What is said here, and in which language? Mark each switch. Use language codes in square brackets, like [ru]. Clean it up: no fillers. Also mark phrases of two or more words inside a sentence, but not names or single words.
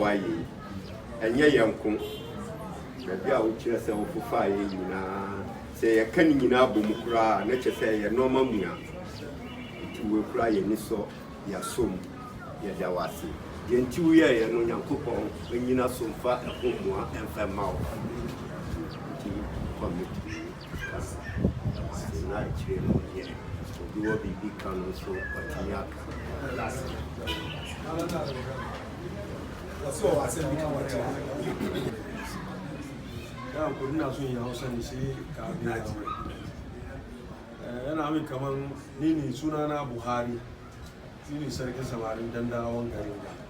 [ak] woayɛ ɛnyɛ yɛn ko baabi a wokyerɛ sɛ wofofa yɛ nyinaa sɛ yɛka ne nyinaa bɔ mu koraa na kyɛ sɛ yɛ nɔɔma mu a nti wo koraa yɛni sɔ yɛasom yɛda wo ase deɛ nti woyɛeɛ no Onyankopɔn ɔnyina so mfa ɛho mmoa ɛmfa ma wo nti kɔmiti kasa na akyerɛ no yɛ obi wɔ biribi ka no nso ɔtumi aka [ha] yana min kaman ni ne sunana Buhari ni ne sarkin samarin dandawan garin